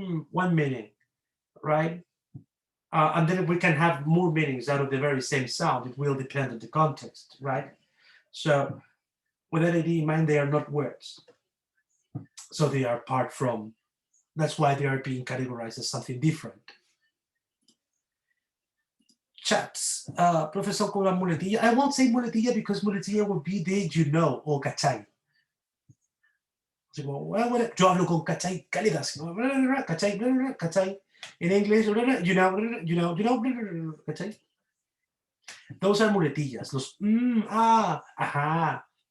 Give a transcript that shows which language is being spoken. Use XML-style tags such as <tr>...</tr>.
<en>One meaning, right? And then we can have more meanings out of the very same sound. It will depend on the context, right? So with that idea in mind, they are not words. So they are apart from, that's why they are being categorized as something different.</en> <es>Chats, profesor con la muletilla.</es> <en>I won't say muletilla because muletilla would be the you know</en> <es>o cachai. Yo hablo con cachai cálidas, cachai, cachai.</es> <en>In English, you know, cachai. Those are muletillas.</en> <es>Los ajá,</es>